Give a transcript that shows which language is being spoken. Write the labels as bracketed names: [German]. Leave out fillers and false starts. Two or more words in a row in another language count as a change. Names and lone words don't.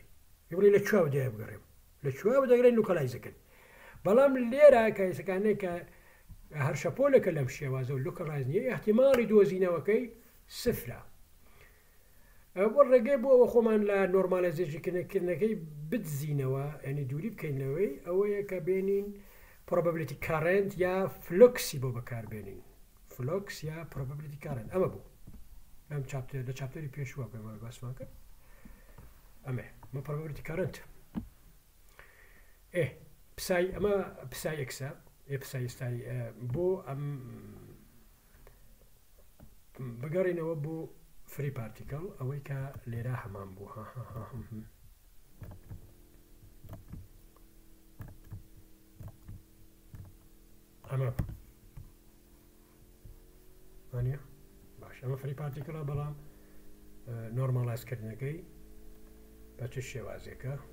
[Central Kurdish] بڵێ لەکووا بەدوایە بگەڕێم لەکووا بەدەگرێن لۆکەڵایزەکەن بەڵام لێرە کەسەکانەی کە هەر شەپۆلەکە لەم شێوازە و لۆکەڵایز نیە احتیماڵی دۆزینەوەکەی سفرە بۆ ڕێگەی بۆ ئەوە خۆمان لە نۆرمالایزیشنکردنەکەی بدزینەوە ینی دووری بکەینەوەی ئەوەیە کە بێنین [English] probability current [Central Kurdish] یا فلۆکسی بۆ بەکاربێنین فلۆکس یا [English] probability current [Central Kurdish] ئەمە بوو ئەم لە چاپتەری پێشوە پێمەوەی باسمان کرد ئەمە [English] probability current [Central Kurdish] پسای ئەمە پسای ئەکسە پسای ئێستایی بۆ ئەم بگەڕینەوە بۆ [English] free particle [Central Kurdish] ئەوەی کە لێرە هەمان بوو ئەمە وانە باش ئەمە [English] free particle [Central Kurdish] بەڵام نۆرماڵایزکردنەکەی بە چ شێوازێکە